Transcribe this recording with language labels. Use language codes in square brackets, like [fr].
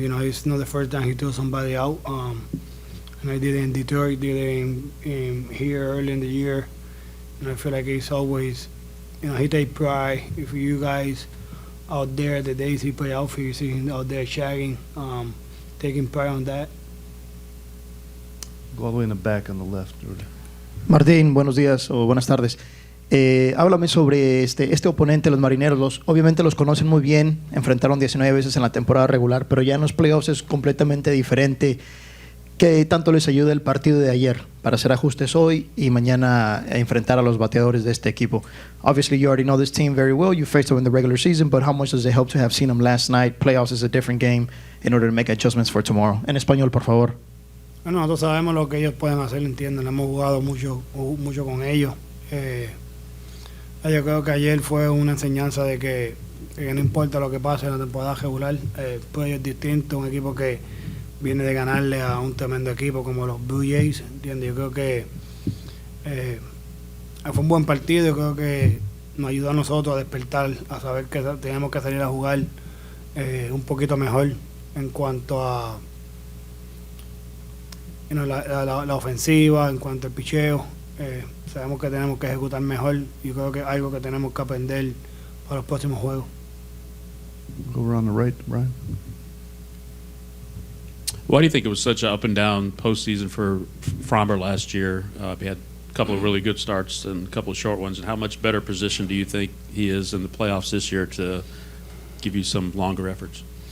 [en] It's not the first time he threw somebody out. And I did it in Detroit, did it in here early in the year. And I feel like he's always, he take pride. If you guys out there, the days he play outfield, you see him out there shagging, taking pride on that. Go all the way in the back on the left. [es] Martín, buenos días o buenas tardes. Háblame sobre este oponente, los Marineros. Obviamente los conocen muy bien, enfrentaron 19 veces en la temporada regular, pero ya en los playoffs es completamente diferente. ¿Qué tanto les ayuda el partido de ayer para hacer ajustes hoy y mañana a enfrentar a los bateadores de este equipo? [en] Obviously, you already know this team very well. You faced them in the regular season, but how much does it help to have seen them last night? Playoffs is a different game in order to make adjustments for tomorrow. [es] En español, por favor. Bueno, nosotros sabemos lo que ellos pueden hacer, entienden. Hemos jugado mucho con ellos. Yo creo que ayer fue una enseñanza de que no importa lo que pase en la temporada regular, pues es distinto, un equipo que viene de ganarle a un tremendo equipo como los Blue Jays, ¿entiendes? Yo creo que fue un buen partido. Yo creo que nos ayudó a nosotros a despertar, a saber que teníamos que salir a jugar un poquito mejor en cuanto a la ofensiva, en cuanto al picheo. Sabemos que tenemos que ejecutar mejor y creo que es algo que tenemos que aprender para los próximos juegos. [en] Go around the right, Brian. Why do you think it was such an up and down postseason for Framber last year? He had a couple of really good starts and a couple of short ones. And how much better position do you think he is in the playoffs this year to give you some longer efforts?